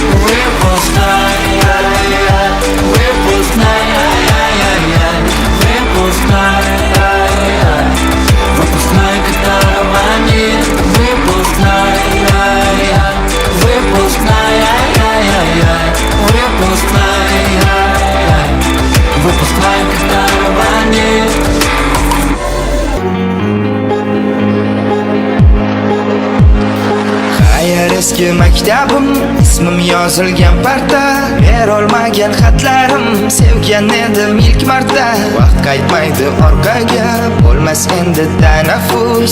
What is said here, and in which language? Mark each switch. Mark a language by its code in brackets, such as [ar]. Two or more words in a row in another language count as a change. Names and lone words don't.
[ru] Выпускной, выпускной, выпускной, выпускной, которого нет. Выпускной, выпускной, выпускной, которого нет. [uz] Xayr eski maktabim, ismim yozilgan parta. Berolmagan xatlarim, sevgan edim ilk marta. Vaqt qaytmaydi orqaga, bo'lmas endi tanaffus.